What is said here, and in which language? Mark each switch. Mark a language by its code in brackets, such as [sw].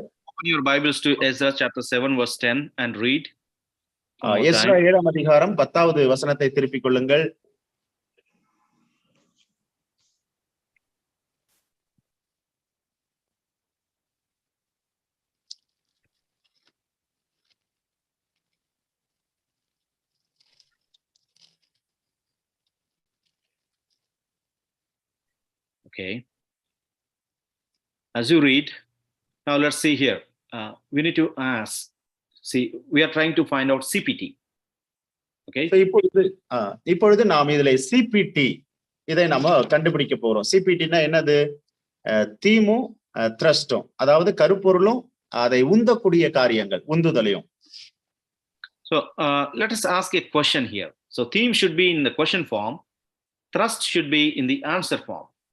[en] Open your Bibles to Ezra chapter 7 verse 10 and read. [ta] Ezra 7ஆம் அதிகாரம் 10வது வசனத்தை திருப்பிக் கொள்ளுங்கள். [en] Okay. As you read, now let's see here. We need to ask. See, we are trying to find out CPT. Okay. [ta] So இப்பொழுது நாம் இதிலே CPT இதை நாம கண்டுபிடிக்க போறோம். CPTனா என்னது? தீமும் த்ரஸ்டும், அதாவது கருப்பொருளும் அதை உந்தக்கூடிய காரியங்கள், உந்துதலையும். [en] So let us ask a question here. So theme should be in the question form, thrust should be in the answer form.